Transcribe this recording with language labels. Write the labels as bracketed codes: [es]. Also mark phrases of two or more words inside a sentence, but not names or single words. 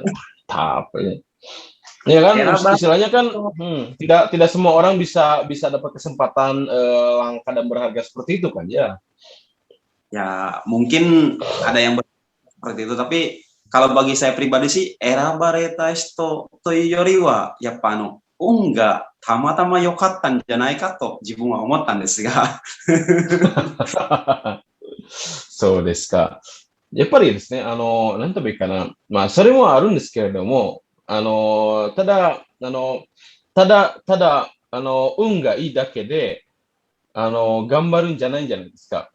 [id] Mantap. Ya. Ya kan, era istilahnya kan tidak semua orang bisa bisa dapat kesempatan langka dan berharga seperti itu kan ya. ya mungkin ada yang seperti itu, tapi kalau bagi saya pribadi sih [ja] 選ばれたというよりはやっぱり運がたまたま良かったんじゃないかと自分は思ったんですが. そうですか。やっぱりですね、なんというかな、まあ、それもあるんですけれども、ただ、運がいいだけで、頑張るんじゃないんじゃないですか。